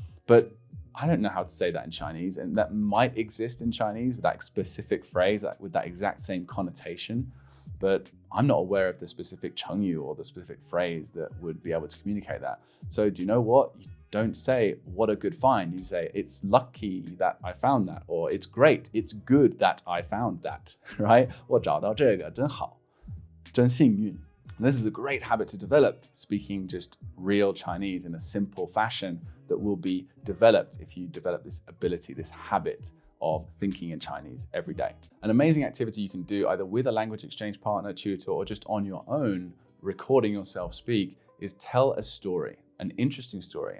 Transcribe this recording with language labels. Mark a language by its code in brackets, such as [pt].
[en] But I don't know how to say that in Chinese, and that might exist in Chinese with that specific phrase, with that exact same connotation. But I'm not aware of the specific Chengdu or the specific phrase that would be able to communicate that. So do you know what? You don't say, what a good find. You say, it's lucky that I found that, or it's great, it's good that I found that, right? [zh] 我找到这个真好，真幸运. [en] This is a great habit to develop, speaking just real Chinese in a simple fashion that will be developed if you develop this ability, this habit of thinking in Chinese every day. An amazing activity you can do either with a language exchange partner, tutor, or just on your own, recording yourself speak, is tell a story, an interesting story.